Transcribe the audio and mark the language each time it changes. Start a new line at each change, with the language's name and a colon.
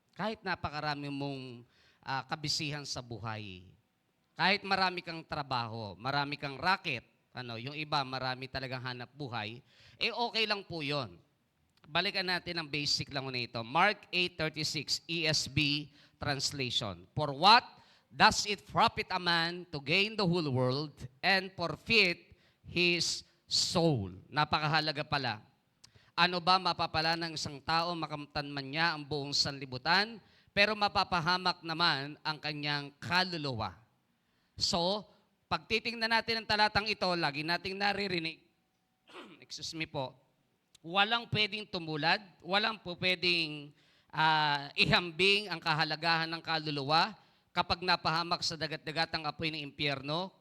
Filipino: Kahit napakarami mong kabisihan sa buhay. Kahit marami kang trabaho, marami kang racket, yung iba marami talagang hanap buhay, okay lang po yon. Balikan natin ang basic lang na ito.
English: Mark 8:36, ESV translation. For what does it profit a man to gain the whole world and forfeit his soul?
Filipino: Napakahalaga pala. Ano ba mapapala ng isang tao makamtan man niya ang buong sanlibutan, pero mapapahamak naman ang kanyang kaluluwa? So, pag titingnan natin ang talatang ito, lagi nating naririnig,
English: excuse me po,
Filipino: walang pwedeng tumulad, walang po pwedeng ihambing ang kahalagahan ng kaluluwa kapag napahamak sa dagat-dagatang apoy ng impyerno.